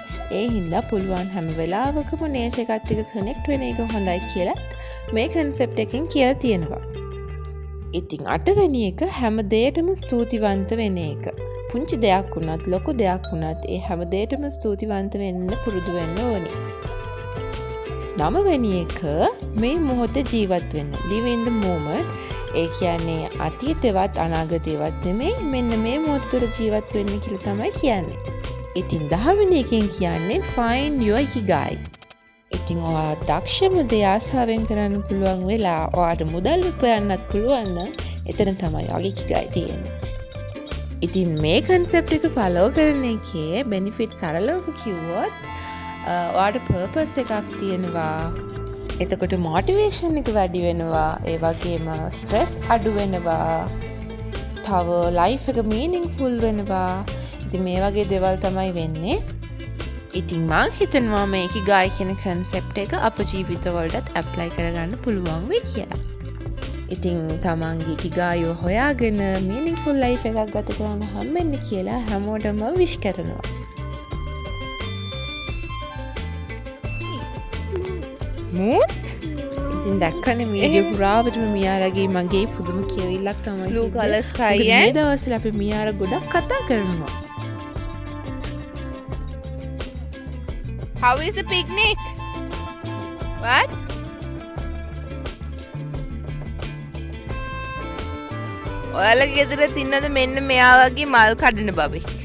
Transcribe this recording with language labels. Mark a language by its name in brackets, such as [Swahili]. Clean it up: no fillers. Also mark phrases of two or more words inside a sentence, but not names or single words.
[Sinhala] ඒ හින්දා පුළුවන් හැම වෙලාවකම නේචර් එකත් එක්ක කනෙක්ට් වෙන එක හොඳයි කියලත් මේ කන්සෙප්ට් එකෙන් කියලා තියෙනවා. ඉතින් අටවෙනි එක හැම දෙයකටම ස්තුතිවන්ත වෙන එක. පුංචි දෙයක් වුණත් ලොකු දෙයක් වුණත් ඒ හැම දෙයකටම ස්තුතිවන්ත වෙන්න පුරුදු වෙන්න ඕනි. 9 වෙනි එක මේ මොහොතේ ජීවත් වෙන්න. [English] Live in the moment. [Sinhala] ඒ කියන්නේ අතීතේවත් අනාගතේවත් නෙමෙයි මෙන්න මේ මොහොත තුළ ජීවත් වෙන්න කියලා තමයි කියන්නේ. ඉතින් 10 වෙනි එකෙන් කියන්නේ [English] find your [Sinhala] ikigai. ඉතින් ඔයා දක්ෂම දේ ආසාවෙන් කරන්න පුළුවන් වෙලා ඔයාට මුදල් උපයන්නත් පුළුවන් නම් එතන තමයි ඔයාගේ ikigai තියෙන්නේ. ඉතින් මේ concept එක follow කරන එකේ benefit සරලව කිව්වොත් ඔයාට purpose එකක් තියෙනවා. එතකොට motivation එක වැඩි වෙනවා. ඒ වගේම stress අඩු වෙනවා. තව life එක meaningful වෙනවා. ඉතින් මේ වගේ දේවල් තමයි වෙන්නේ. ඉතින් මං හිතනවා මේ ikigai කියන concept එක අප ජීවිතවලටත් apply කරගන්න පුළුවන් වෙයි කියලා. ඉතින් තමන්ගේ ikigai හොයාගෙන [English] meaningful life [Sinhala] එකක් ගත කරන්න හම්බෙන්න කියලා හැමෝටම wish කරනවා. [English] moon [Sinhala] ඉතින් දැක්කනේ වීඩියෝ පුරාවටම මියාරගේ මගේ පුදුම කියවිල්ලක් තමයි [English] blue [Sinhala] තිබ්බේ. [English] color sky [Sinhala] මොකද මේ [English] and [Sinhala] දවස්වල අපි මියාර ගොඩක් කතා කරනවා. [English] how is the picnic? What? [Sinhala] ඔයාලගේ ගෙදර තින්නද මෙන්න මෙයා වගේ මල් කඩන බබෙක්?